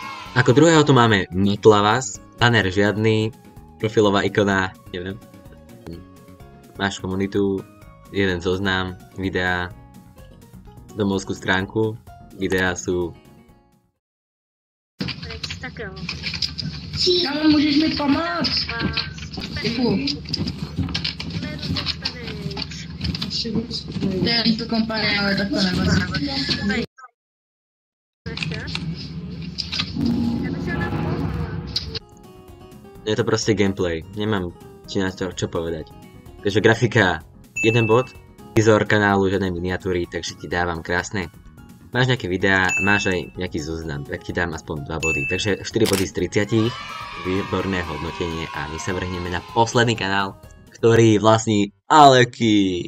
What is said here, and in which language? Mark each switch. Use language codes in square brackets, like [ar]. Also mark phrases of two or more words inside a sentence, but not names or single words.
[sk] Ako druhého tu máme Motlavas, banner žiadny, profilová ikona, neviem. Máš komunitu, jeden zoznam, videá, domovskú stránku, videá sú... [cs] Tak jo. Kámo, můžeš mi pomoct? Děkuju. To je líto kompanie, ale tak to nevadí. [sk] Je to proste gameplay, nemám ti na to čo povedať. Takže grafika 1 bod, výzor kanálu žiadnej miniatúry, takže ti dávam krásne. Máš nejaké videá, máš aj nejaký zoznam, tak ti dám aspoň 2 body. Takže 4 body z 30, výborné hodnotenie a my sa vrhneme na posledný kanál, ktorý vlastní Aleky.